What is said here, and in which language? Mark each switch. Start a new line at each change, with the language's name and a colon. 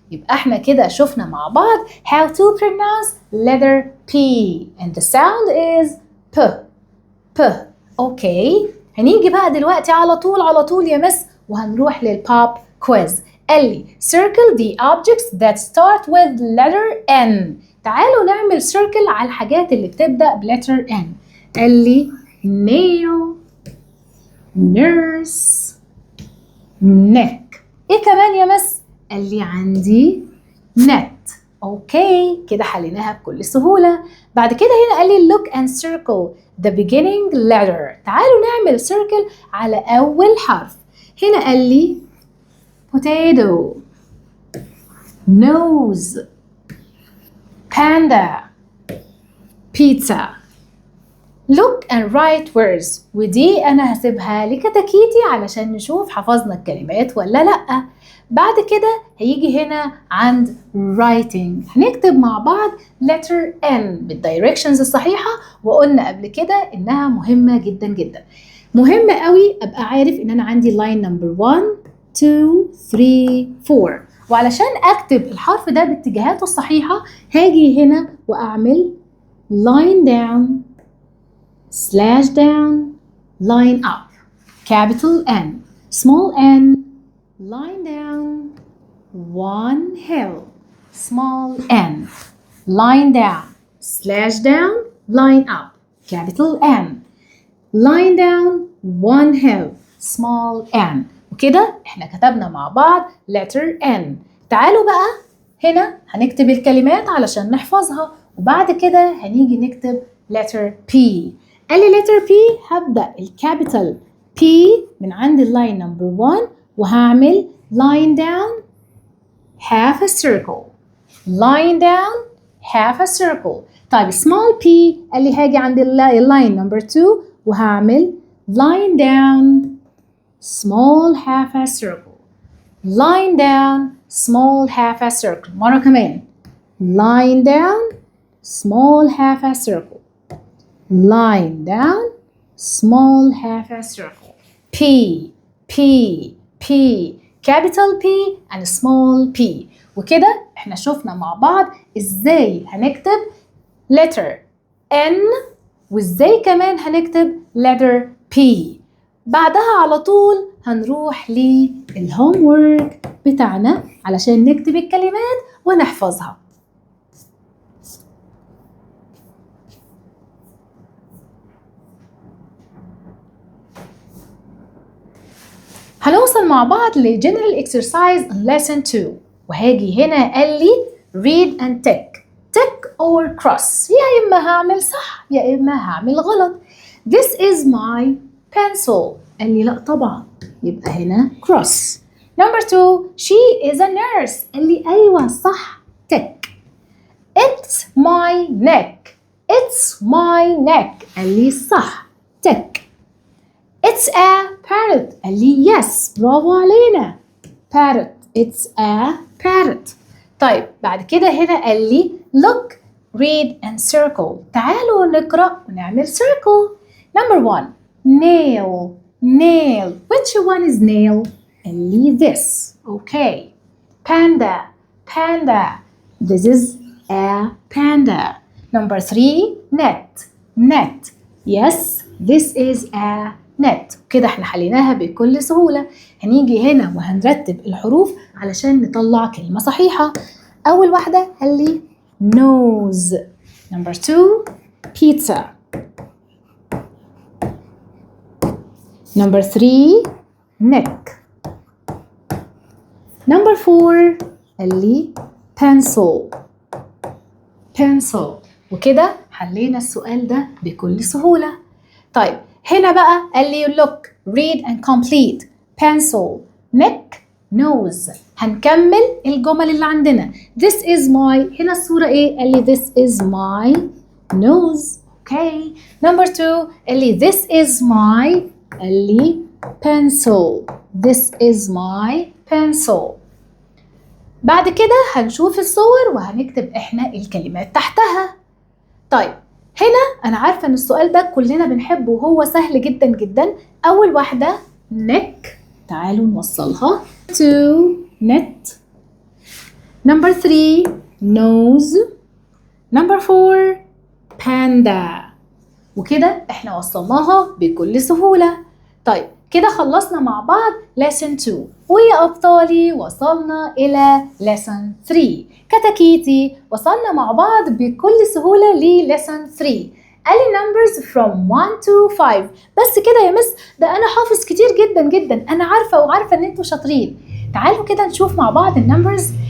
Arabic: يبقى احنا كده شفنا مع بعض
English: how to pronounce letter P and the sound is P.
Arabic: اوكي هنيجي بقى دلوقتي على طول يا مس وهنروح للبوب كويز. قال لي
English: circle the objects that start with letter N.
Arabic: تعالوا نعمل circle على الحاجات اللي بتبدأ بletter N. قال لي
English: nail nurse neck.
Arabic: ايه كمان يا مس؟ قال لي عندي net. اوكي كده حليناها بكل سهولة. بعد كده هنا قال لي
English: look and circle the beginning letter.
Arabic: تعالوا نعمل circle على أول حرف. هنا قال لي
English: potato nose panda pizza. look and write words
Arabic: ودي أنا هسيبها لكتاكيتي علشان نشوف حفظنا الكلمات ولا لأ. بعد كده هيجي هنا عند writing هنكتب مع بعض letter N بالdirections الصحيحة وقلنا قبل كده إنها مهمة جدا جدا. مهم قوي أبقى عارف إن أنا عندي
English: line number 1 2 3 4
Arabic: وعلشان أكتب الحرف ده باتجاهاته الصحيحة هاجي هنا وأعمل
English: line down slash down line up capital N small n line down one hill small n line down slash down line up capital N line down one hill small n.
Arabic: وكده احنا كتبنا مع بعض letter N. تعالوا بقى هنا هنكتب الكلمات علشان نحفظها وبعد كده هنيجي نكتب letter P. قال لي letter P هبدأ الكابيتال P من عند اللاين نمبر 1 وهعمل
English: lying down half a circle lying down half a circle.
Arabic: طيب
English: small p
Arabic: قال لي هاجي عند اللاين
English: number 2
Arabic: وهعمل
English: lying down small half a circle lying down small half a circle.
Arabic: مرة كمان
English: lying down small half a circle lying down small half a circle. P P P capital P and small p.
Arabic: وكده احنا شفنا مع بعض ازاي هنكتب letter N وازاي كمان هنكتب letter P. بعدها على طول هنروح للهوم وورك بتاعنا علشان نكتب الكلمات ونحفظها. هنوصل مع بعض ل
English: general exercise in lesson 2
Arabic: وهاجي هنا قال لي
English: read and tick or cross.
Arabic: يا إما هعمل صح يا إما هعمل غلط.
English: This is my pencil.
Arabic: قال لي لا طبعا يبقى هنا cross.
English: Number 2 she is a nurse.
Arabic: قال لي أيوة صح tick.
English: It's my neck. It's my neck.
Arabic: قال لي صح tick.
English: It's a parrot.
Arabic: قال لي
English: yes
Arabic: برافو علينا parrot.
English: It's a parrot.
Arabic: طيب بعد كده هنا قال لي
English: look read and circle.
Arabic: تعالوا نقرأ ونعمل circle.
English: Number 1 nail nail. Which one is nail؟
Arabic: قال لي
English: this. Okay. Panda panda. This is a panda. Number 3 net. Yes this is a net.
Arabic: كده احنا حليناها بكل سهولة. هنيجي هنا وهنرتب الحروف علشان نطلع كلمة صحيحة. أول واحدة قال لي nose.
English: Number 2 pizza. Number 3 neck. Number 4
Arabic: قال لي
English: pencil.
Arabic: وكده حلينا السؤال ده بكل سهولة. طيب هنا بقى قال لي
English: look read and complete pencil neck nose.
Arabic: هنكمل الجمل اللي عندنا.
English: This is my.
Arabic: هنا الصورة ايه؟ قال لي
English: this is my nose. Okay. Number 2
Arabic: قال لي
English: this is my.
Arabic: قال لي pencil.
English: This is my pencil.
Arabic: بعد كده هنشوف الصور وهنكتب احنا الكلمات تحتها. طيب هنا أنا عارفة إن السؤال ده كلنا بنحبه وهو سهل جدا جدا. أول واحدة neck. تعالوا نوصلها
English: to net. Number 3 nose. Number 4 panda.
Arabic: وكده احنا وصلناها بكل سهولة. طيب كده خلصنا مع بعض lesson 2 ويا أبطالي وصلنا إلى lesson 3 كتاكيتي. وصلنا مع بعض بكل سهولة ل lesson 3. قال لي
English: numbers from 1 to 5.
Arabic: بس كده يا مس ده أنا حافظ كتير جدا جدا. أنا عارفة إن أنتوا شاطرين. تعالوا كده نشوف مع بعض النمبرز.